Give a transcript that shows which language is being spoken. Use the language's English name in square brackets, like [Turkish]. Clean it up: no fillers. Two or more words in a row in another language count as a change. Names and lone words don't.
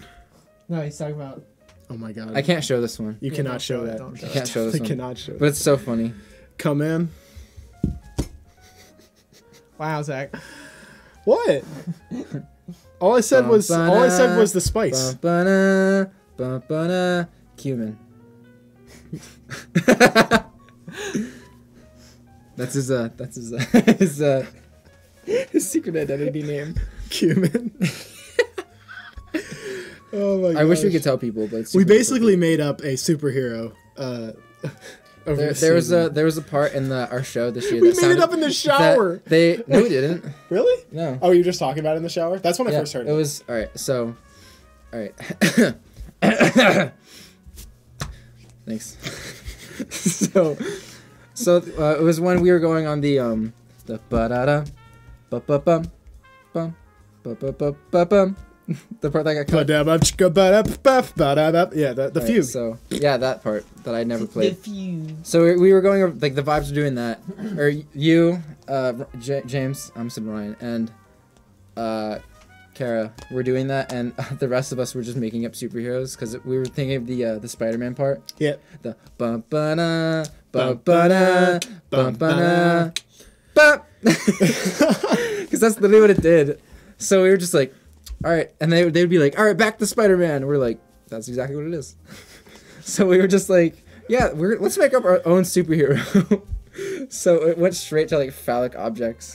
[English] no, he's talking about. Oh my god. I can't show this one. You Yeah, cannot don't show show it, that. don't show I can't show this I one. cannot show But that. it's so funny. Come in. Wow, Zach. What? All I said was the spice. Ba-ba-na, ba-ba-na, cumin. That's his his secret identity name. Cumin. Oh my god. I wish we could tell people, but it's We super basically made up a superhero. Over the There season. was a part in our show this year We that made it sounded- up in the shower. that no, we didn't. Really? No. Oh, you're just talking about it in the shower? That's when I Yeah, first heard it it. was all right. So, all right. Thanks. so it was when we were going on the ba-da-da, ba-ba-bum, bum, ba-ba-ba-ba-bum. The part that got cut. Yeah, the Right, few. So yeah, that part that I never The played. few. So we were going over, like the vibes were doing that, or you, James, I'm saying Ryan, and Kara were doing that, and the rest of us were just making up superheroes because we were thinking of the Spider-Man part, Yeah. the bum ba na bum ba na bum ba na bum, because that's literally what it did. So we were just like, all right, and they'd be like, all right, back to Spider-Man. We're like, that's exactly what it is. So we were just like, yeah, let's make up our own superhero. So it went straight to like phallic objects,